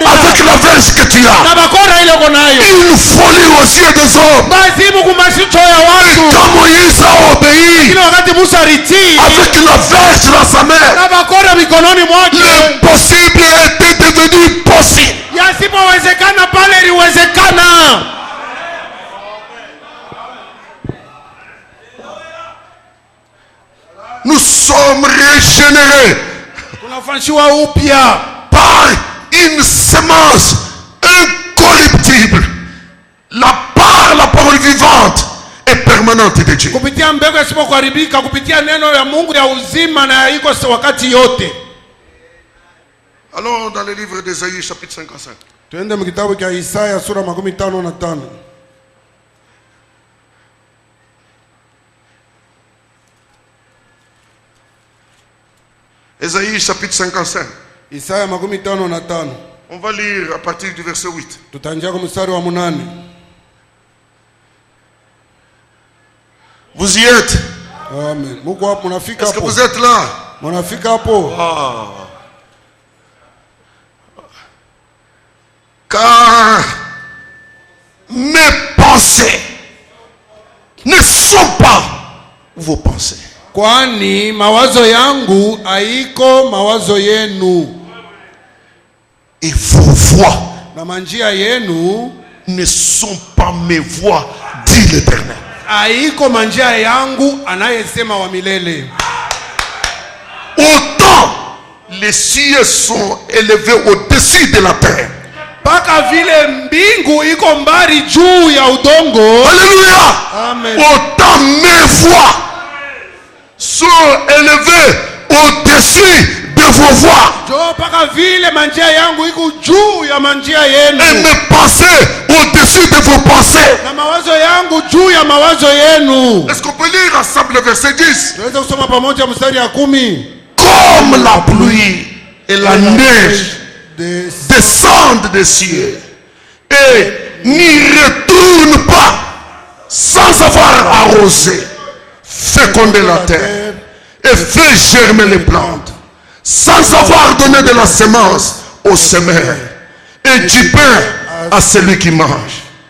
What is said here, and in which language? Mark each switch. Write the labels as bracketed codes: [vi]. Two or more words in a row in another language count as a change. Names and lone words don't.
[fr] avec la verge que tu as. [sw] na bakora ile uko nayo. [fr] Une folie aux yeux des hommes. [sw] Bazimu kumashicho ya [fr] Et [sw] watu. [fr] quand Moïse a obéi [sw] Kila wakati Musa alitii [fr] avec la verge dans sa main, [sw] na bakora mikononi mwake, [fr] l'impossible était devenu possible. [sw] yasipowezekana pale iliwezekana. [fr] Nous sommes régénérés [sw] Tunafanywa upya [fr] par une semence incorruptible. Par la parole vivante et permanente de Dieu. [sw] kupitia mbegu isipokuharibika, kupitia neno ya Mungu ya uzima na iko wakati yote. [fr] Allons dans le livre d'Ésaïe chapitre 55. [sw] Tuende mkitabu cha Isaya sura 55. [fr] Ésaïe chapitre 55. [sw] Isaya 55. [fr] On va lire à partir du verset 8. [sw] Tutaanzia kwa mstari wa 8. [fr] Vous y êtes? [sw] Amen. Mungu hapo, mnafika [fr] Est-ce que [sw] hapo? [fr] vous êtes là? [sw] Mnafika hapo? [fr] Car mes pensées ne sont pas vos pensées. [sw] Kwani mawazo yangu haiko mawazo yenu, [fr] Et vos voix [sw] na manjia yenu [fr] ne sont pas mes voix, dit l'Éternel. [sw] haiko manjia yangu, anayesema wa milele. [fr] Autant les cieux sont élevés au-dessus de la terre. [sw] Paka vile mbingu iko mbali juu ya udongo. [fr] Alléluia. Amen. Autant mes voix sont élevées au-dessus de vos voix. [sw] Jo paka vile manjia yangu iko juu ya manjia yenu. [fr] Et mes pensées au-dessus de vos pensées. [sw] Na mawazo yangu juu ya mawazo yenu. [fr] Est-ce qu'on peut lire ensemble le verset 10? [sw] Tuweze kusoma pamoja mstari ya 10. [fr] Comme la pluie et la neige descendent des cieux et n'y retournent pas sans avoir arrosé, fécondé la terre et fait germer les plantes, sans avoir donné de la semence au semeur et du pain à celui qui mange.